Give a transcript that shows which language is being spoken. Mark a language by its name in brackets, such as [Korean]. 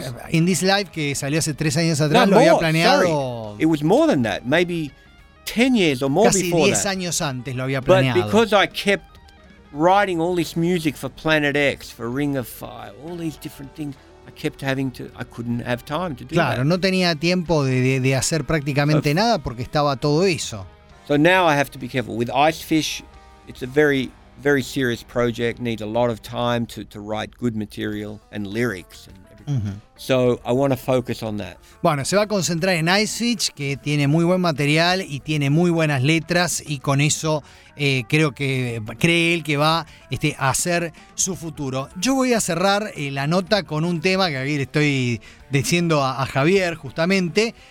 [Spanish] In this life que salió hace 3 años atrás, lo había planeado. [English] Sorry. It was more than that. Maybe 10 years or more [Spanish] casi [English] before 10 that. [Spanish] Casi 10 años antes lo había planeado. [English] But because I kept writing all this music for Planet X, for Ring of Fire, all these different things, I couldn't have time to do [Spanish] claro, [English] that. [Spanish] No tenía tiempo de hacer prácticamente nada porque estaba todo eso. [English] So now I have to be careful. With Ice Fish, it's a very, very serious project, needs a lot of time to write good material and lyrics and everything. Uh-huh. So I want to focus on that. [Spanish] Bueno, se va a concentrar en Ice Fish, que tiene muy buen material y tiene muy buenas letras, y con eso cree él que va a hacer su futuro. Yo voy a cerrar la nota con un tema que aquí le estoy diciendo a Javier, justamente.